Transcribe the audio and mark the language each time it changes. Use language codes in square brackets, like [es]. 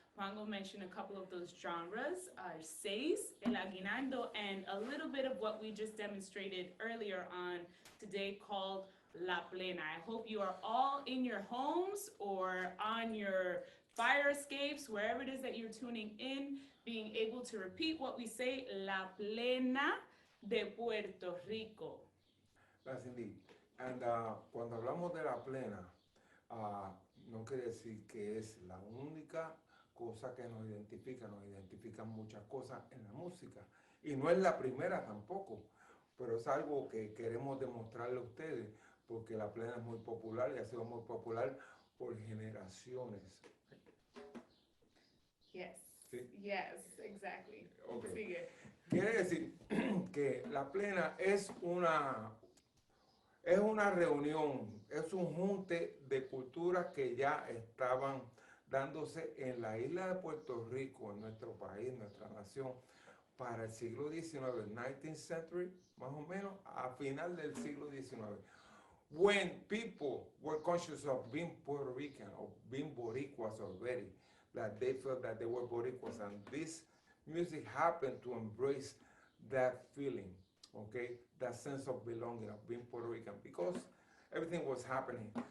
[en] Juan will mention a couple of those genres, seis, el aguinaldo, and a little bit of what we just demonstrated earlier on today called La Plena. I hope you are all in your homes or on your fire escapes, wherever it is that you're tuning in, being able to repeat what we say, La Plena de Puerto Rico. That's indeed. [es] And cuando hablamos de la plena, no quiere decir que es la única cosa que nos identifican muchas cosas en la música. Y no es la primera tampoco, pero es algo que queremos demostrarle a ustedes, porque la plena es muy popular y ha sido muy popular por generaciones. [en] Yes. [es] Sí. [en] Yes, exactly. Okay. [es] Sigue. Quiere decir que la plena es una reunión, es un junte de culturas que ya estaban dándose en la isla de Puerto Rico, en nuestro país, nuestra nación, para el siglo XIX, [en] 19th century, [es] más o menos, a final del siglo XIX. [en] When people were conscious of being Puerto Rican or being Boricuas already, that they felt that they were Boricuas, and this music happened to embrace that feeling, okay, that sense of belonging, of being Puerto Rican, because everything was happening.